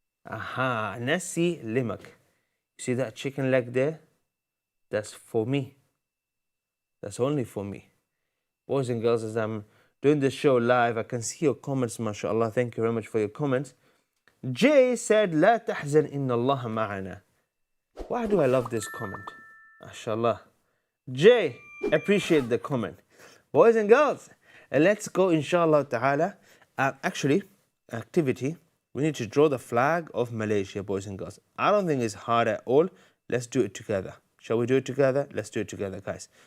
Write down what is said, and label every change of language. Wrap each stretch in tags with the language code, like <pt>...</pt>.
<en>Aha, nasi lemak. See that chicken leg there? That's for me. That's only for me. Boys and girls, as I'm doing this show live, I can see your comments, mashallah. Thank you very much for your comments. Jay said,</en> <ar>لا تحزن إن الله معنا.</ar> <en>Why do I love this comment? MashaAllah. Jay, appreciate the comment. Boys and girls, let's go inshallah ta'ala. Actually, activity, we need to draw the flag of Malaysia, boys and girls. I don't think it's hard at all. Let's do it together. Shall we do it together? Let's do it together, guys.</en>